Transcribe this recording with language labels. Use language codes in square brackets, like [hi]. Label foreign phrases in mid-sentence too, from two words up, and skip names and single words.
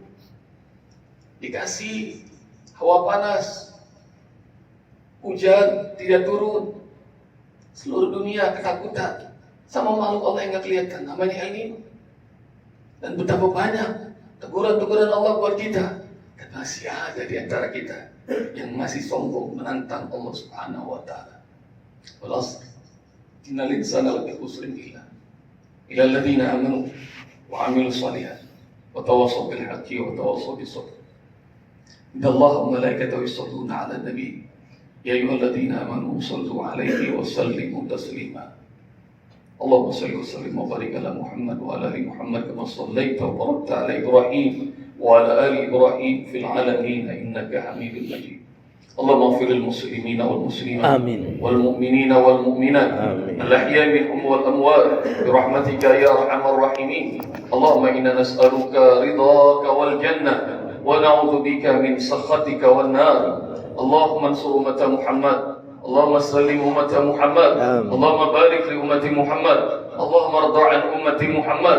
[id] Dikasih hawa panas, hujan tidak turun, seluruh dunia ketakutan sama makhluk Allah yang nggak kelihatan, namanya El Nino. Dan betapa banyak teguran-teguran Allah buat kita, dan masih ada di antara kita yang masih sombong menantang [ar] الله سبحانه وتعالى. والعصر إن الإنسان لفي خسر إلا الذين آمنوا وعملوا الصالحات وتواصوا بالحق وتواصوا بالصبر. إن الله وملائكته يصلون على النبي يا أيها الذين آمنوا صلوا عليه وسلموا تسليما. اللهم صل وسلم وبارك على محمد وعلى آل محمد كما صليت وباركت على إبراهيم وعلى آل إبراهيم في العالمين إنك حميد مجيد. اللهم اغفر للمسلمين والمسلمات والمؤمنين والمؤمنات الأحياء منهم والأموات برحمتك يا أرحم الراحمين. اللهم إنا نسألك رضاك والجنة ونعوذ بك من سخطك والنار. اللهم انصر أمة محمد، اللهم سلم أمة محمد، اللهم بارك لأمة محمد، اللهم ارض عن أمة محمد.